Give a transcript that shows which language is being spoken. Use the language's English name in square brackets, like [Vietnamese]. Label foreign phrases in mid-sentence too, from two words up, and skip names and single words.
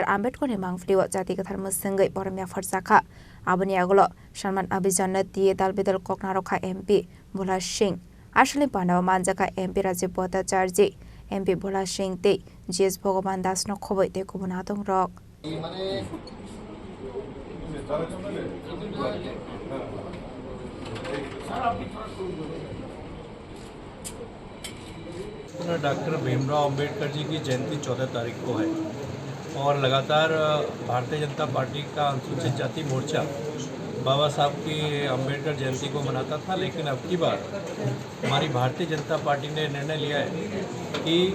[Kok Borok] Ambedkar ni Mangfli wa Jati Kathar Musingai Poramya Farzakha Abuni aglo Shalman Abhijan na Tiye Dalbidal Koknarokha MP Bola Singh Ashla Panda Manjaka MP Rajiv Bhattacharya MP Bola Singh Tei GS Bhagwan Das no Khobai te Kubun Adong Rak [Hindi] डॉक्टर भीमराव अंबेडकर जी की जयंती 14 तारीख को है और लगातार भारतीय जनता पार्टी का अनुसूचित जाति मोर्चा बाबा साहब की अंबेडकर जयंती को मनाता था, लेकिन अब की बार हमारी भारतीय जनता पार्टी ने निर्णय लिया है कि